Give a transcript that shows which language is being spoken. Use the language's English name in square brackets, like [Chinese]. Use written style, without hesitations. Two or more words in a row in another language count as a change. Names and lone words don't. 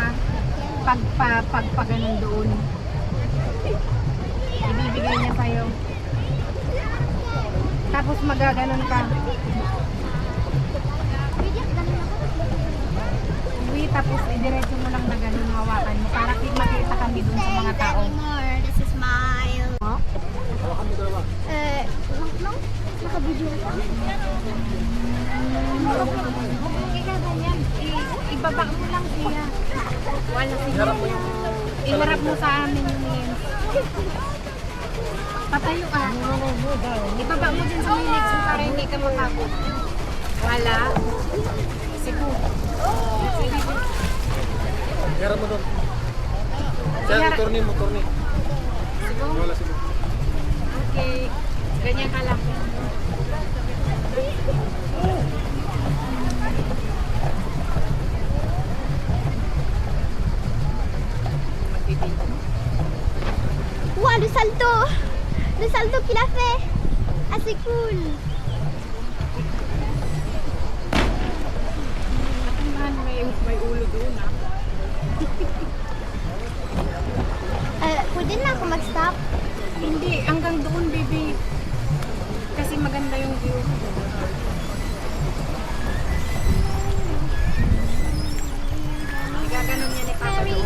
[Filipino] Pag ganun doon. Ibibigay niya sa'yo. Tapos magaganon ka. Pwede, ganun ako. Uwi, tapos idiretso mo lang na ganun hawakan mo para makita kami doon sa mga tao. [English] Anymore. This is smile. [Filipino] Hawakan mo dalawa. No? Naka-video ka? Hindi ka ganyan. Ibaba mo lang siya. Wala siya. Iharap mo sa amin yung lens. Patayo ka. Ibaba mo din sa may legs mo para hindi ka makakot. Wala. Siguro. Harap mo doon. Sir, motor ni. Siguro. Wala sila. Okay. Ganyan ka lang. [French] Wow, le salto qu'il a fait. Ah, c'est cool. [Filipino] Man, may ulo doon ah. Pwede na ako mag-stop. Hindi, hanggang doon baby. Kasi maganda yung view. Igaganon niya ni Papa Marry doon.